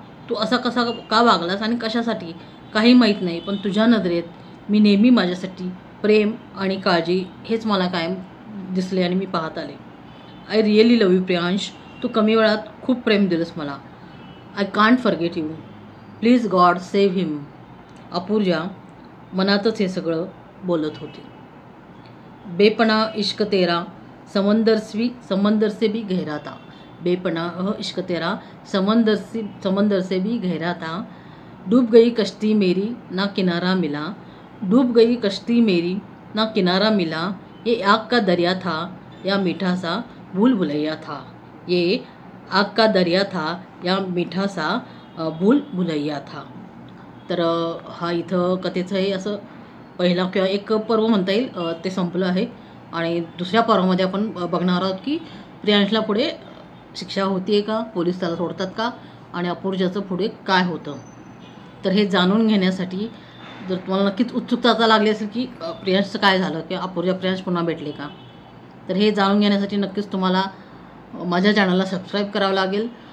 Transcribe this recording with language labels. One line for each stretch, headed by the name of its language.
Marathi: तू असा का वागलास आणि कशासाठी काही माहीत नाही, पण तुझ्या नजरेत मी नेहमी माझ्यासाठी प्रेम आणि काळजी हेच मला कायम दिसले आणि मी पाहत आले.
English: I really love you Priyansh.
Marathi: तू कमी वेळात खूप प्रेम दिलंस मला.
English: I can't forget you. Please God save him.
Marathi: अपूर्जा मनातच हे सगळं बोलत होती.
Hindi: बेपना इश्क तेरा समंदर से भी गहरा था. बेपनाह इश्क तेरा समंदर से भी गहरा था. डूब गई कश्ती मेरी ना किनारा मिला. डूब गई कश्ती मेरी ना किनारा मिला. ये आग का दरिया था या मीठा सा भूल भुलैया था. ये आग का दरिया था या मीठा सा भूल भुलैया था.
Marathi: तर हा इथं कथेचं हे असं पहिला किंवा एक पर्व म्हणता येईल ते संपलं आहे. आणि दुसऱ्या पर्वामध्ये आपण बघणार आहोत की प्रियांशला पुढे शिक्षा होती का, पोलीस त्याला सोडतात का आणि अपूर्जाचं पुढे काय होतं. तर हे जाणून घेण्यासाठी जर तुम्हाला नक्कीच उत्सुकता लागली असेल की प्रियांशचं काय झालं किंवा अपूर्जा प्रियांश पुन्हा भेटले का, तर हे जाणून घेण्यासाठी नक्कीच तुम्हाला माझ्या चॅनलला सबस्क्राईब करावं लागेल.